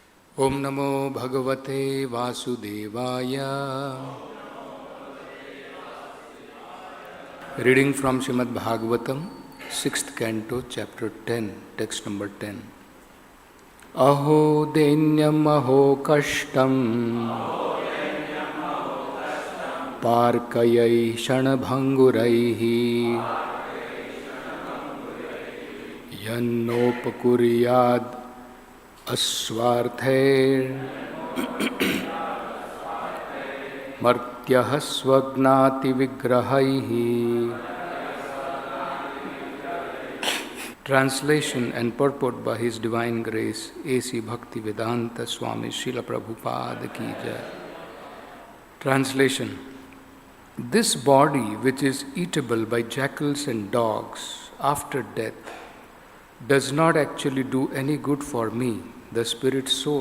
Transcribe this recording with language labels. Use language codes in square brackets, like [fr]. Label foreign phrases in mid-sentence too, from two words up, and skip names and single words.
[sa] ॐ नमो भगवते वासुदेवाय. [en] Reading from Srimad Bhagavatam, 6th Canto, Chapter 10, text number 10. [sa] अहो दैन्यम् अहो कष्टं पारक्यैः क्षणभङ्गुरैः यन्नोपकुर्याद् अस्वार्थैर् मर्त्यः स्वज्ञाति विग्रहैः. [en] Translation and purport by His Divine Grace A.C. Bhaktivedanta Swami Srila Prabhupada [hi] की जय. [en] Translation. This body, which is eatable by jackals and dogs after death, does not actually do any good for me, the spirit soul.